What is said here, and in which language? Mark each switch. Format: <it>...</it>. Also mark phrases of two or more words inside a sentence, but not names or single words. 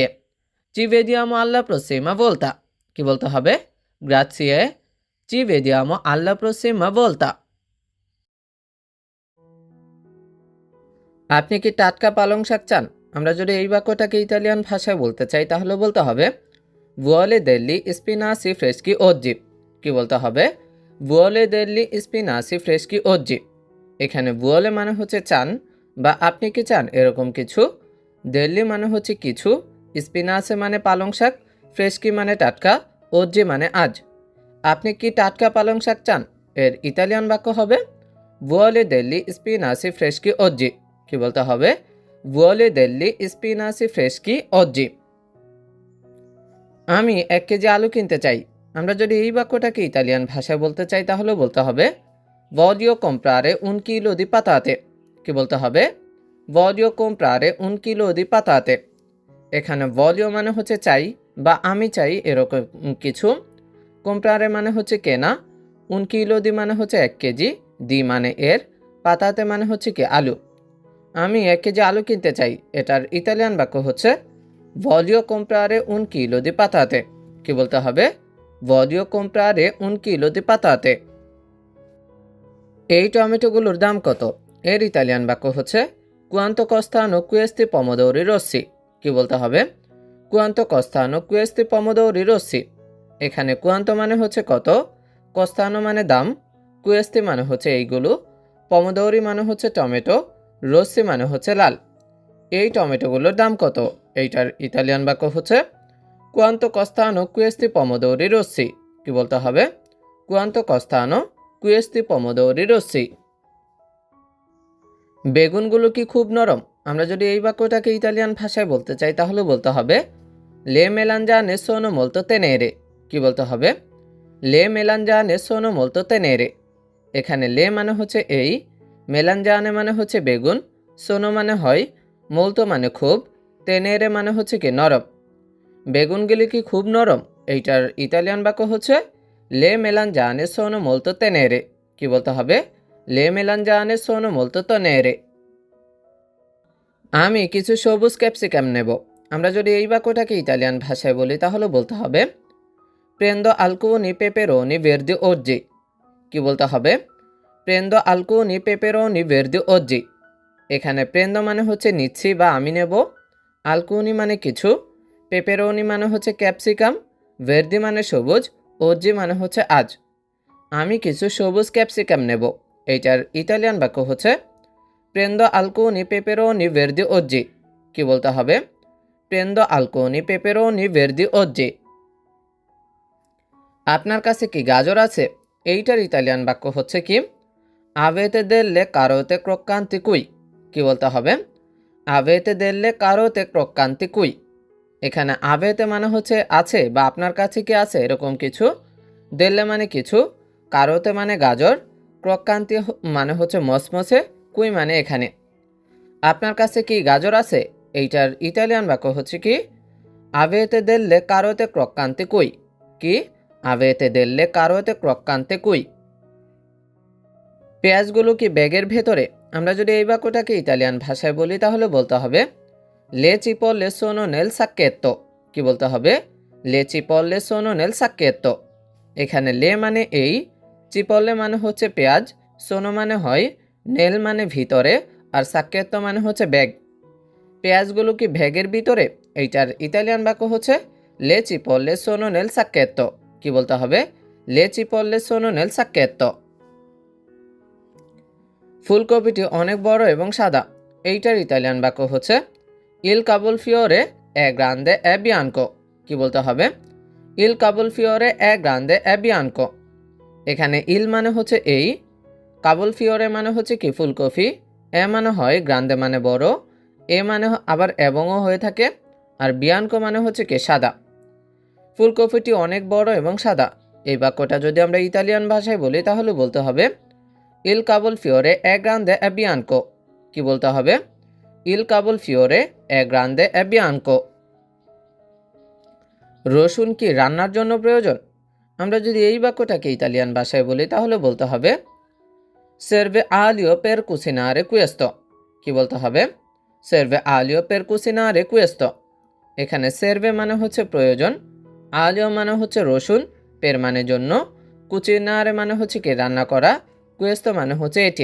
<it>ci vediamo alla prossima volta,</it> <bn>কি বলতে হবে</bn> <it>grazie ci vediamo alla prossima volta.</it> <bn>আপনি কি টাটকা পালং শাক চান? আমরা যদি এই বাক্যটাকে ইতালিয়ান ভাষায় বলতে চাই তাহলে বলতে হবে</bn> <it>vuole degli spinaci freschi oggi,</it> <bn>কি বলতে হবে</bn> <it>vuole degli spinaci freschi oggi।</it> <bn>এখানে vuole মানে হচ্ছে চান বা আপনি কি চান এরকম কিছু, degli মানে হচ্ছে কিছু, spinaci মানে পালং শাক, freschi মানে টাটকা, oggi মানে আজ। আপনি কি টাটকা পালং শাক চান এর ইতালিয়ান বাক্য হবে</bn> <it>vuole degli spinaci freschi oggi,</it> <bn>কি বলতে হবে</bn> <it>vuole degli spinaci freschi oggi।</it> <bn>আমি 1 কেজি আলু কিনতে চাই। আমরা যদি এই বাক্যটাকে ইতালিয়ান ভাষায় বলতে চাই তাহলে বলতে হবে</bn> <it>voglio comprare un chilo di patate,</it> <bn>কি বলতে হবে</bn> <it>voglio comprare un chilo di patate।</it> <bn>এখানে voglio মানে হচ্ছে চাই বা আমি চাই এরকম কিছু, comprare মানে হচ্ছে কেনা,</bn> <it>un chilo di</it> <bn>মানে হচ্ছে 1 কেজি, দি মানে এর, পাতাতে মানে হচ্ছে কি আলু। আমি 1 কেজি আলু কিনতে চাই, এটার ইতালিয়ান বাক্য হচ্ছে</bn> <it>voglio comprare un chilo di patate,</it> <bn>কি বলতে হবে</bn> <it>voglio comprare un chilo di patate।</it> <bn>এই টমেটোগুলোর দাম কত? এর ইতালিয়ান বাক্য হচ্ছে</bn> <it>quanto costano questi pomodori rossi,</it> <bn>কি বলতে হবে</bn> <it>quanto costano questi pomodori rossi।</it> <bn>এখানে quanto মানে হচ্ছে কত, costano মানে দাম, questi মানে হচ্ছে এইগুলো, pomodori মানে হচ্ছে টমেটো, rossi মানে হচ্ছে লাল। এই টমেটোগুলোর দাম কত? এইটার ইতালিয়ান বাক্য হচ্ছে</bn> <it>quanto costano questi pomodori rossi,</it> <bn>কি বলতে হবে</bn> <it>quanto costano questi pomodori rossi।</it> <bn>বেগুনগুলো কি খুব নরম? আমরা যদি এই বাক্যটাকে ইতালিয়ান ভাষায় বলতে চাই তাহলে বলতে হবে</bn> <it>le melanzane sono molto tenere,</it> <bn>কি বলতে হবে</bn> <it>le melanzane sono molto tenere।</it> <bn>এখানে লে মানে হচ্ছে এই, মেলানজানে মানে হচ্ছে বেগুন, সোনো মানে হয়, molto মানে খুব, tenere মানে হচ্ছে কি নরম। বেগুনগুলি কি খুব নরম? এইটার ইতালিয়ান বাক্য হচ্ছে</bn> <it>le melanzane sono molto tenere,</it> <bn>কি বলতে হবে</bn> <it>le melanzane sono molto tenere।</it> <bn>আমি কিছু সবুজ ক্যাপসিকাম নেব। আমরা যদি এই বাক্যটাকে ইতালিয়ান ভাষায় বলি তাহলে বলতে হবে</bn> <it>prendo alcuni peperoni verdi oggi,</it> <bn>কি বলতে হবে</bn> <it>prendo alcuni peperoni verdi oggi।</it> <bn>এখানে prendo মানে হচ্ছে নিচ্ছি বা আমি নেব, alcuni মানে কিছু, পেপেরোনি মানে হচ্ছে ক্যাপসিকাম, verdi মানে সবুজ, oggi মানে হচ্ছে আজ। আমি কিছু সবুজ ক্যাপসিকাম নেব, এইটার ইতালিয়ান বাক্য হচ্ছে</bn> <it>prendo alcuni peperoni verdi oggi,</it> <bn>কি বলতে হবে</bn> <it>prendo alcuni peperoni verdi oggi।</it> <bn>আপনার কাছে কি গাজর আছে? এইটার ইতালিয়ান বাক্য হচ্ছে কি</bn> <it>avete delle carote croccanti qui,</it> <bn>কি বলতে হবে</bn> <it>avete delle carote croccanti qui।</it> <bn>এখানে avete মানে হচ্ছে আছে বা আপনার কাছে কি আছে এরকম কিছু, delle মানে কিছু, carote মানে গাজর, croccanti মানে হচ্ছে মসমসে, কুই মানে এখানে। আপনার কাছে কি গাজর আছে? এইটার ইতালিয়ান বাক্য হচ্ছে কি</bn> <it>avete delle carote croccanti qui,</it> <bn>কি</bn> <it>avete delle carote croccanti qui।</it> <bn>পেঁয়াজগুলো কি ব্যাগের ভেতরে? আমরা যদি এই বাক্যটাকে ইতালিয়ান ভাষায় বলি তাহলে বলতে হবে</bn> <it>le cipolle sono nel sacchetto,</it> <bn>কি বলতে হবে</bn> <it>le cipolle sono nel sacchetto।</it> <bn>এখানে লে মানে এই, চিপলে মানে হচ্ছে পেঁয়াজ, সোনো মানে হয়, নেল মানে ভিতরে, আর সাক্কেত্তো মানে হচ্ছে ব্যাগ। পেঁয়াজগুলো কি ব্যাগের ভিতরে? এইটার ইতালিয়ান বাক্য হচ্ছে</bn> <it>le cipolle sono nel sacchetto,</it> <bn>কি বলতে হবে</bn> <it>le cipolle sono nel sacchetto।</it> <bn>ফুলকপিটি অনেক বড় এবং সাদা, এইটার ইতালিয়ান বাক্য হচ্ছে</bn> <it>il cavolfiore è grande e bianco,</it> <bn>কি বলতে হবে</bn> <it>il cavolfiore è grande e bianco।</it> <bn>এখানে ইল মানে হচ্ছে এই, কাবলফিওরে মানে হচ্ছে কি ফুলকপি, এ মানে হয় গ্রান্দে মানে বড়, এ মানে আবার এবংও হয়ে থাকে, আর বিয়ানকো মানে হচ্ছে কি সাদা। ফুলকপিটি অনেক বড় এবং সাদা, এই বাক্যটা যদি আমরা ইতালিয়ান ভাষায় বলি তাহলে বলতে হবে</bn> <it>il cavolfiore è grande e bianco,</it> <bn>কি বলতে হবে</bn> <it>il cavolfiore è grande e bianco।</it> <bn>রসুন কি রান্নার জন্য প্রয়োজন? আমরা যদি এই বাক্যটাকে ইতালিয়ান ভাষায় বলি তাহলে বলতে হবে</bn> <it>serve aglio per cucinare questo.</it> <bn>কি বলতে হবে?</bn> <it>serve aglio per cucinare questo.</it> <bn>এখানে সেরভে মানে হচ্ছে প্রয়োজন, আলিও মানে হচ্ছে রসুন, পের মানে জন্য, কুচিনারে মানে হচ্ছে কি রান্না করা, কুয়েস্তো মানে হচ্ছে এটি।</bn>